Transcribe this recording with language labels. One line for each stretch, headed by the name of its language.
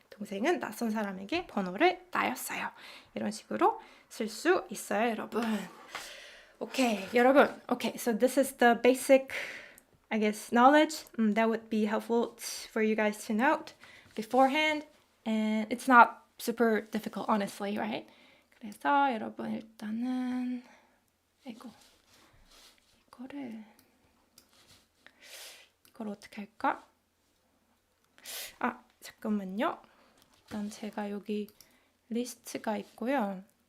Korean: 동생은 낯선 사람에게 번호를 따였어요. 이런 식으로 쓸 수 있어요, 여러분. Okay, 여러분.
English: Okay, so this is the basic, I guess, knowledge that would be helpful for you guys to note beforehand. And it's not super difficult, honestly, right?
Korean: 그래서 여러분 일단은 이걸 어떻게 할까? 아, 잠깐만요. 일단 제가 여기 리스트가 있고요.